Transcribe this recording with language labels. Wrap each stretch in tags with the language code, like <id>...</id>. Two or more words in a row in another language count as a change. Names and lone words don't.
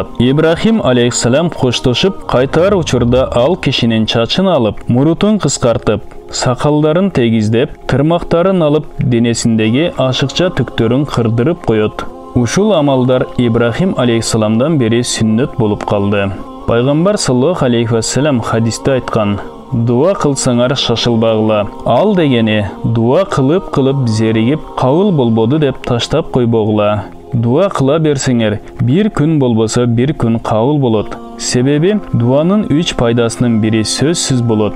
<ky>Ибрахим алейхиссалам коштошуп кайтар учурда ал кишинин чачын алып, мурутун кыскартып, сакалдарын тегиздеп, тырмактарын алып, денесиндеги ашыкча түктөрүн кырдырып коет. Ушул амалдар Ибрахим алейхиссаламдан бери сүннөт болуп калды. Пайгамбар</ky> <ar>صلى الله عليه وسلم</ar> <ky>хадисте айткан: "Дуа кылсаңар шашылбагыла. Ал дегени дуа кылып зеригип кабыл болбоду деп таштап койбогула. Дуа кыла берсеңер, бир күн болбосо бир күн кабыл болот. Себеби дуанын 3 пайдасынын бири сөзсүз болот.</ky>